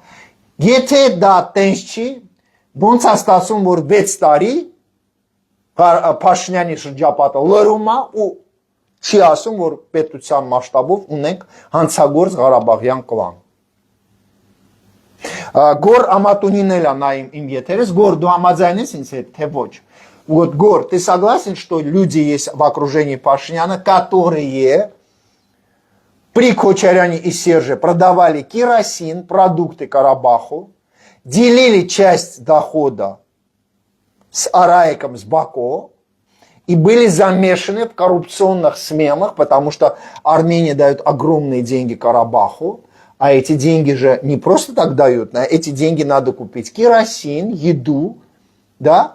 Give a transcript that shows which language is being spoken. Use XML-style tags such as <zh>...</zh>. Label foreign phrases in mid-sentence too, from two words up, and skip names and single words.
<hy>Եթե դա տենց չի, ոնց է ստացվում, որ 6 տարի Փաշինյանի շրջապատը լրում է ու չի ասում, որ պետության մասշտաբով ունենք հանցագործ Ղարաբաղյան կլան։ Գոր Ամատունին էլ է նայում իմ եթերս, Գոր, դու համաձայնես ինձ հետ, թե ոչ։</hy> <ru>Вот, Гор, ты согласен, что люди есть в окружении Пашиняна, которые при Кочаряне и Серже продавали керосин, продукты Карабаху, делили часть дохода с Араиком, с Бако и были замешаны в коррупционных схемах, потому что Армения дает огромные деньги Карабаху, а эти деньги же не просто так дают, на эти деньги надо купить керосин, еду, да?</ru>